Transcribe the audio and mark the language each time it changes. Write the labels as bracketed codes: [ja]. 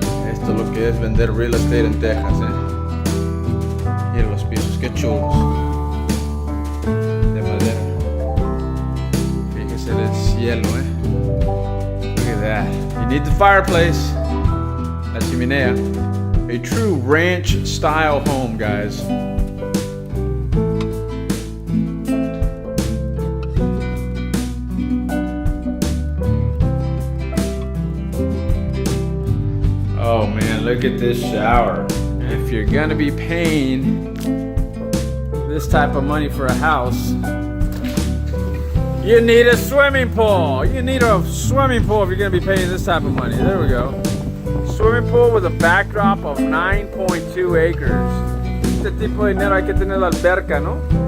[es] Esto es lo que es vender real estate en Texas, Miren los pisos, qué chulos. De madera. Fíjese el cielo, [en] Look at that. You need the fireplace. [es] La chimenea. [en] A true ranch style home, guys. Oh man, look at this shower. If you're gonna be paying this type of money for a house, you need a swimming pool. You need a swimming pool if you're gonna be paying this type of money. There we go. Swimming pool with a backdrop of 9.2 acres. [es] Este tipo de dinero hay que tener la alberca, ¿no?